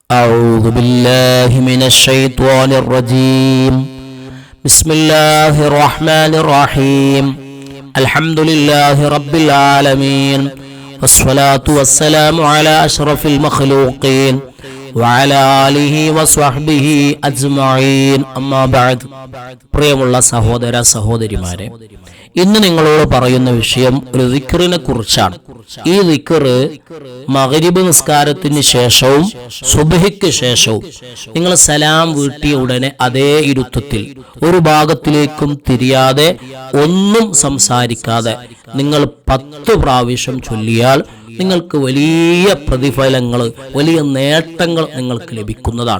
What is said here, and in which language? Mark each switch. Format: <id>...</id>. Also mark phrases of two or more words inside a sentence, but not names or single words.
<ar>أعوذ بالله من الشيطان الرجيم بسم الله الرحمن الرحيم الحمد لله رب العالمين والصلاة والسلام على أشرف المخلوقين وعلى آله وصحبه أجمعين أما بعد</ar> <ml>പ്രിയമുള്ള സഹോദര സഹോദരിമാരെ, ഇന്ന് നിങ്ങളോട് പറയുന്ന വിഷയം ഒരു ദിക്റിനെ കുറിച്ചാണ്. ഈ ദിക്ർ മഗ്രിബ് നിസ്കാരത്തിന് ശേഷവും സുബ്ഹിക്ക് ശേഷവും നിങ്ങൾ സലാം വീട്ടിയ ഉടനെ അതേ ഇരുത്തത്തിൽ ഒരു ഭാഗത്തിലേക്കും തിരിയാതെ ഒന്നും സംസാരിക്കാതെ നിങ്ങൾ 10 പ്രാവശ്യം ചൊല്ലിയാൽ നിങ്ങൾക്ക് വലിയ പ്രതിഫലങ്ങൾ, വലിയ നേട്ടങ്ങൾ നിങ്ങൾക്ക് ലഭിക്കുന്നതാണ്.</ml>